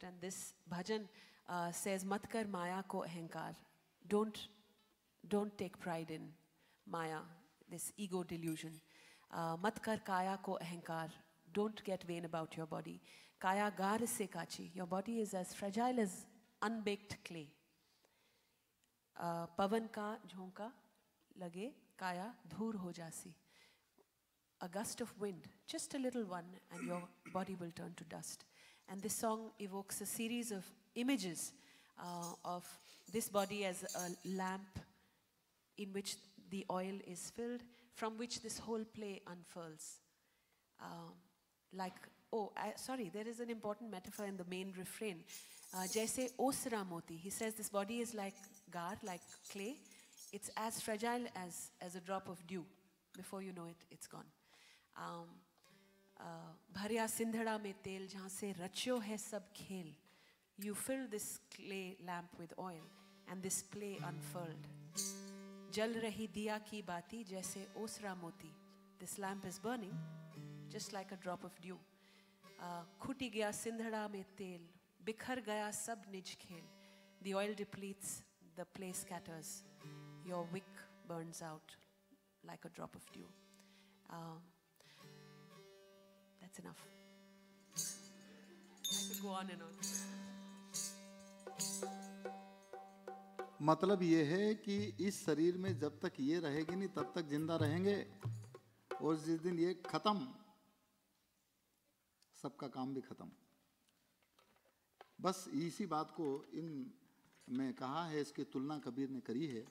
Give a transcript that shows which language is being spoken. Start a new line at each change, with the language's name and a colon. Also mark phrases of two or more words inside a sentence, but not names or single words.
English: And this bhajan says,
Hindi: मत कर माया को अहंकार.
English: Don't take pride in Maya, this ego delusion.
Hindi: मत कर काया को अहंकार.
English: Don't get vain about your body.
Hindi: काया गार से काची.
English: Your body is as fragile as unbaked clay.
Hindi: पवन का झोंका लागे, काया धूर हो जासी.
English: A gust of wind, just a little one, and your body will turn to dust. And this song evokes a series of images of this body as a lamp in which the oil is filled, from which this whole play unfurls. Sorry, there is an important metaphor in the main refrain.
Hindi: जैसे ओसरा मोती.
English: He says this body is like gar, like clay. It's as fragile as a drop of dew. Before you know it, it's gone.
Hindi: भरया सिंधड़ा में तेल, जहाँ से रच्यो है सब खेल.
English: You fill this clay lamp with oil, and this play unfurled.
Hindi: जल रही दिया की बाती, जैसे ओसरा मोती.
English: This lamp is burning, just like a drop of dew.
Hindi: खुटी गया सिंधड़ा में तेल, बिखर गया सब निज खेल.
English: The oil depletes, the play scatters. Your wick burns out like a drop of dew. That's enough. I could go on and on.
Hindi: मतलब ये है कि इस शरीर में जब तक ये रहेगी नहीं तब तक जिंदा रहेंगे, और जिस दिन ये खत्म, सबका काम भी खत्म। बस इसी बात को इन में कहा है, इसकी तुलना कबीर ने करी है।